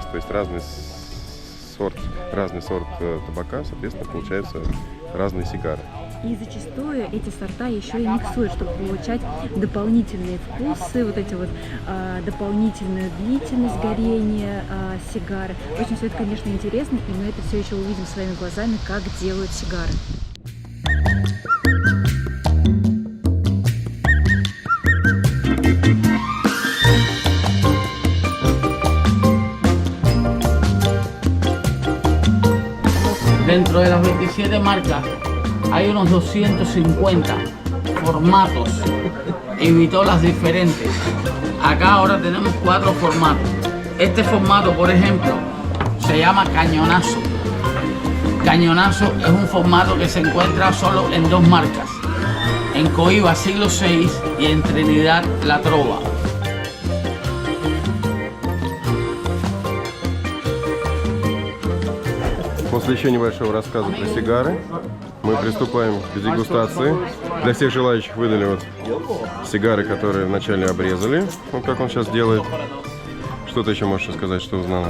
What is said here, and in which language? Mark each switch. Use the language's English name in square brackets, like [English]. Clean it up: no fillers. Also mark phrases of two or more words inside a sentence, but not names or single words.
[Russian] То есть разный сорт табака, соответственно, получаются разные сигары. И зачастую эти сорта еще и миксуют, чтобы получать дополнительные вкусы, вот эти вот дополнительную длительность горения сигары. Очень все это, конечно, интересно, и мы это все еще увидим своими глазами, как делают сигары. [Spanish] Dentro de las 27 marcas hay unos 250 formatos y vitolas diferentes. Acá ahora tenemos 4 formatos. Este formato, por ejemplo, se llama cañonazo. Cañonazo es un formato que se encuentra solo en 2 marcas, en Coiba siglo VI y en Trinidad la Trova. [Russian] После еще небольшого рассказа про сигары мы приступаем к дегустации. Для всех желающих выдали вот сигары, которые вначале обрезали. Вот как он сейчас делает. Что ты еще можешь сказать, что узнала?